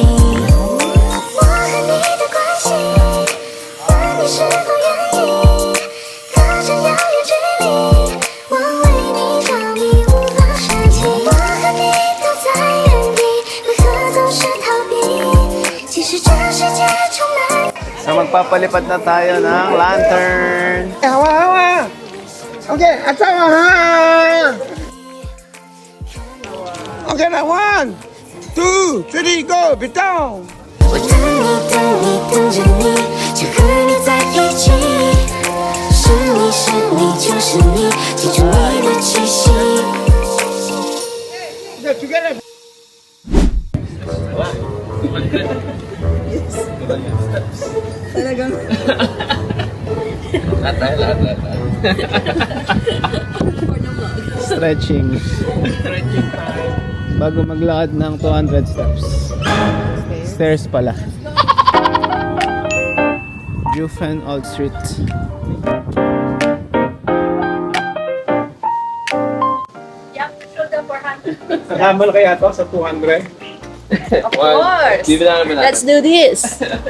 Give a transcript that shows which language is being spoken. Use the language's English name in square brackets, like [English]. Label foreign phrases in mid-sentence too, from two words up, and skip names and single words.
[Chinese] 我和你的关系，问你是否愿意？隔着遥远距离，我为你着迷，无法舍弃。我和你都在原地，为何总是逃避？其实这世界充满。 [Filipino] So magpapalipad na tayo ng lantern. Hawa! Okay, asawa ha! Okay na, 1, 2, 3, go! Bitaw! [Chinese] 我等你，等你，等着你，就和你在一起。是你是你就是你，记住你的气息。 [English] Together! [Filipino] Talagang... [English] Stretching. [Filipino] Bago maglakad ng 200 steps. Stairs pala. Jufen Old Street. [English] Yep, show the 400. [Filipino] Nahamol kaya to sa 200? [English] Of course! Let's do this!